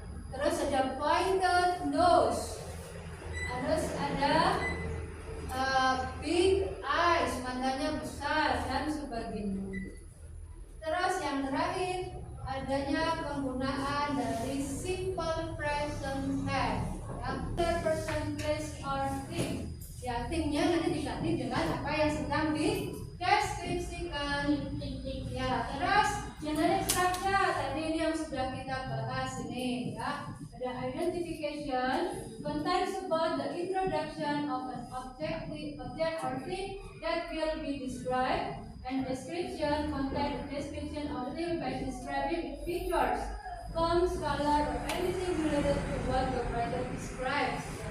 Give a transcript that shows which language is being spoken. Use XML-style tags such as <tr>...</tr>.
<id>Terus ada</id> <en>pointed nose.</en> <id>Terus ada</id> <en>big eyes,</en> <id>matanya besar dan sebagainya. Terus yang terakhir adanya penggunaan dari simple present tense.</id> <en>After person, place or thing.</en> <id>Ya, thingnya nanti diganti dengan apa yang sedang dideskripsikan. Ya, terus generic structure tadi ini yang sudah kita bahas ini ya. Ada</id> <en>identification, contains about the introduction of an object or thing that will be described, and description contains description of thing by describing its features, forms, color, or anything related to what the writer describes.</en>